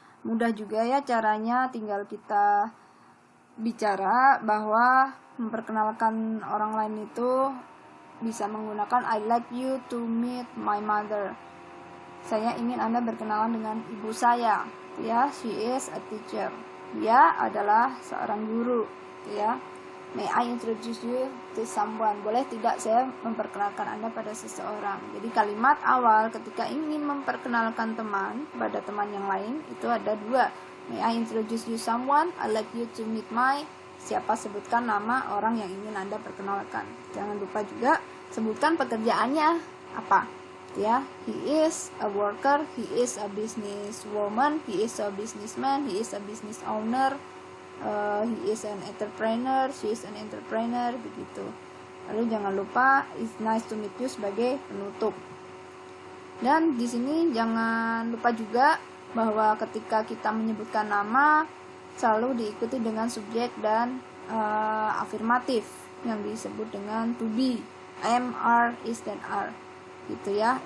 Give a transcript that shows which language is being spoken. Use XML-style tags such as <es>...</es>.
<id>Mudah juga ya caranya, tinggal kita bicara bahwa memperkenalkan orang lain itu bisa menggunakan</id> <en>I like you to meet my mother.</en> <id>Saya ingin Anda berkenalan dengan ibu saya. Ya,</id> <en>she is a teacher.</en> <id>Dia adalah seorang guru, ya.</id> <en>May I introduce you to someone?</en> <id>Boleh tidak saya memperkenalkan Anda pada seseorang? Jadi kalimat awal ketika ingin memperkenalkan teman pada teman yang lain itu ada dua.</id> <en>May I introduce you someone? I like you to meet my.</en> <id>Siapa, sebutkan nama orang yang ingin Anda perkenalkan. Jangan lupa juga sebutkan pekerjaannya apa.</id> <en>Ya, he is a worker, he is a businesswoman, he is a businessman, he is a business owner. He is an entrepreneur, she is an entrepreneur, begitu.</en> <id>Lalu jangan lupa</id> <en>it's nice to meet you</en> <id>sebagai penutup. Dan di sini jangan lupa juga bahwa ketika kita menyebutkan nama selalu diikuti dengan subjek dan afirmatif yang disebut dengan to be, am, are, is, dan are. Gitu ya.</id>